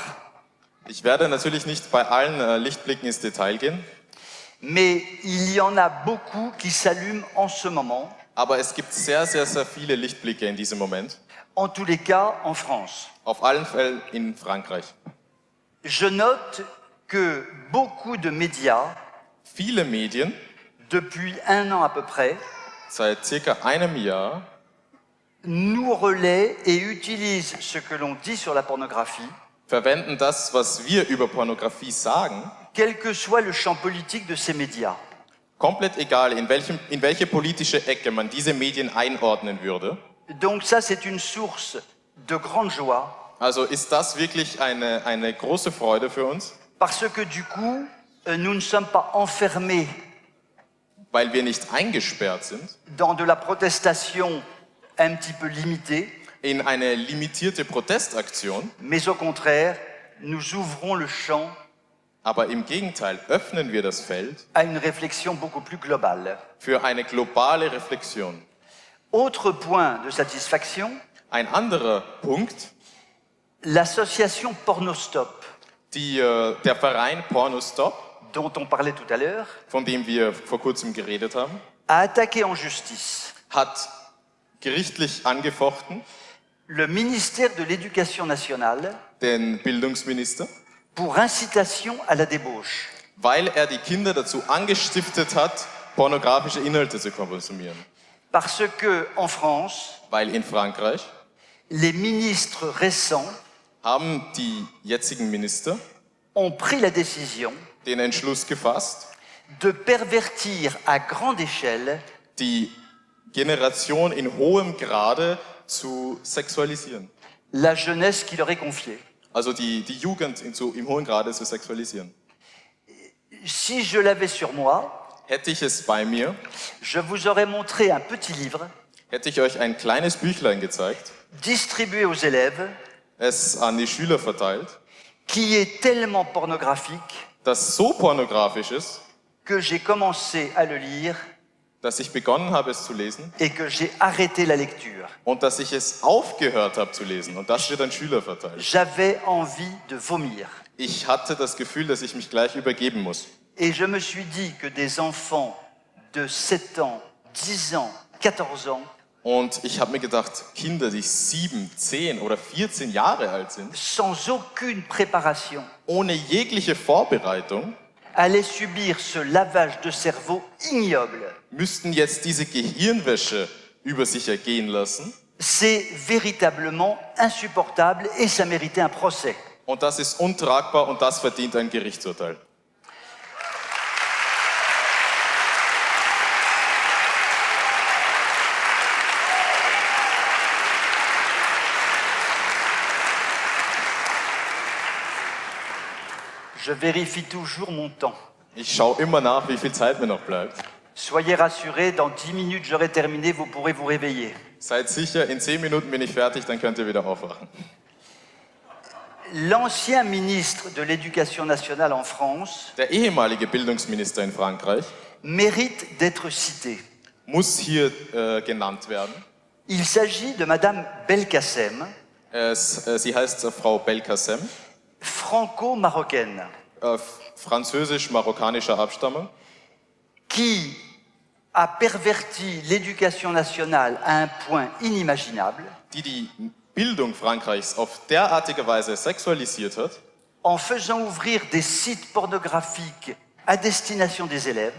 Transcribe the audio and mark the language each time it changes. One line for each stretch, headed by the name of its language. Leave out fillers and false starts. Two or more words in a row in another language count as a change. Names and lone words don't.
German: Ich werde natürlich nicht bei allen Lichtblicken ins Detail gehen,
French: mais il y en a beaucoup qui s'allument en ce moment,
German: aber es gibt sehr, sehr, sehr viele Lichtblicke in diesem Moment.
French: en tous les cas en France.
German: Auf allen Fällen in Frankreich.
French: Je note que beaucoup de médias,
German: Viele Medien,
French: depuis 1 an à peu près,
German: seit circa einem Jahr,
French: nous relaient et utilisent ce que l'on dit sur la pornographie,
German: verwenden das, was wir über Pornografie sagen,
French: quel que soit le champ politique de ces médias.
German: komplett egal, in welche politische Ecke man diese Medien einordnen würde.
French: Donc ça, c'est une source de grande joie,
German: Also ist das wirklich eine große Freude für uns,
French: parce que du coup, nous ne sommes pas enfermés
German: weil wir nicht eingesperrt sind
French: dans de la protestation un petit peu limitée,
German: in eine limitierte Protestaktion,
French: mais au contraire, nous ouvrons le champ
German: aber im Gegenteil öffnen wir das Feld
French: à une réflexion beaucoup plus globale.
German: für eine globale Reflexion.
French: Autre point de satisfaction,
German: Ein anderer Punkt,
French: l'association Pornostop,
German: der Verein Pornostop,
French: dont on parlait tout à l'heure,
German: von dem wir vor kurzem geredet haben,
French: a attaqué en justice
German: hat gerichtlich angefochten
French: le ministère de l'Éducation nationale
German: den Bildungsminister,
French: pour incitation à la débauche.
German: weil er die Kinder dazu angestiftet hat, pornografische Inhalte zu konsumieren.
French: Parce que, en France,
German: Weil in Frankreich
French: les ministres récents
German: haben die jetzigen Minister
French: ont pris la décision
German: den Entschluss gefasst,
French: de pervertir à grande échelle
German: die Generation in hohem Grade zu sexualisieren.
French: la jeunesse qui leur est confiée.
German: Also die Jugend im hohen Grade zu sexualisieren.
French: Si je l'avais sur moi,
German: Hätte ich es bei mir,
French: je vous aurais montré un petit livre
German: hätte ich euch ein kleines Büchlein gezeigt,
French: distribué aux élèves
German: es an die Schüler verteilt,
French: qui est tellement pornographique
German: das so pornografisch ist,
French: que j'ai commencé à le lire
German: dass ich begonnen habe, es zu lesen
French: et que j'ai arrêté la lecture.
German: und dass ich es aufgehört habe zu lesen. Und das wird an Schüler verteilt.
French: J'avais envie de vomir.
German: Ich hatte das Gefühl, dass ich mich gleich übergeben muss.
French: Et je me suis dit que des enfants de 7 ans, 10 ans, 14 ans,
German: Und ich habe mir gedacht, Kinder, die 7, 10 oder 14 Jahre alt sind,
French: sans aucune préparation,
German: ohne jegliche Vorbereitung,
French: allaient subir ce lavage de cerveau ignoble.
German: müssten jetzt diese Gehirnwäsche über sich ergehen lassen.
French: C'est véritablement insupportable et ça méritait un procès.
German: Und das ist untragbar und das verdient ein Gerichtsurteil.
French: Je vérifie toujours mon temps.
German: Ich schaue immer nach, wie viel Zeit mir noch bleibt.
French: Soyez rassurés, dans 10 minutes j'aurai terminé, vous pourrez vous réveiller.
German: Seid sicher, in 10 Minuten bin ich fertig, dann könnt ihr wieder aufwachen.
French: l'ancien ministre de l'Éducation nationale en France
German: Der ehemalige Bildungsminister in Frankreich
French: mérite d'être cité.
German: muss hier genannt werden.
French: Il s'agit de Madame Belkacem,
German: Sie heißt Frau Belkacem,
French: franco-marocaine,
German: französisch-marokkanischer Abstammung,
French: qui a perverti l'éducation nationale à un point inimaginable
German: die Bildung Frankreichs auf derartige Weise sexualisiert hat,
French: en faisant ouvrir des sites pornographiques à destination des élèves,